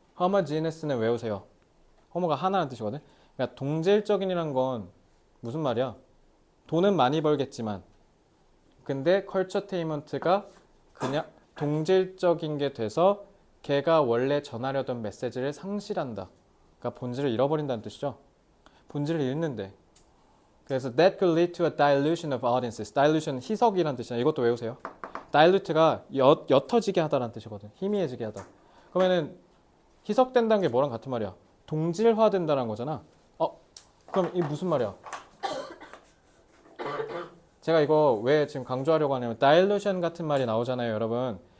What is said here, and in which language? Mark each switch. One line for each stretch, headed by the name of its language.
Korean: 허머지너스는 외우세요. 허머가 하나라는 뜻이거든. 그러니까 동질적인이란 건 무슨 말이야? 돈은 많이 벌겠지만 근데 컬처테이먼트가 그냥 동질적인 게 돼서 걔가 원래 전하려던 메시지를 상실한다. 그러니까 본질을 잃어버린다는 뜻이죠. 본질을 잃는데. 그래서
English: that could lead to a dilution of audiences.
Korean: dilution 희석이라는 뜻이야. 이것도 외우세요. dilute가 옅어지게 하다라는 뜻이거든. 희미해지게 하다. 그러면은 희석된다는 게 뭐랑 같은 말이야? 동질화된다는 거잖아. 그럼 이 무슨 말이야? 제가 이거 왜 지금 강조하려고 하냐면 dilution 같은 말이 나오잖아요, 여러분.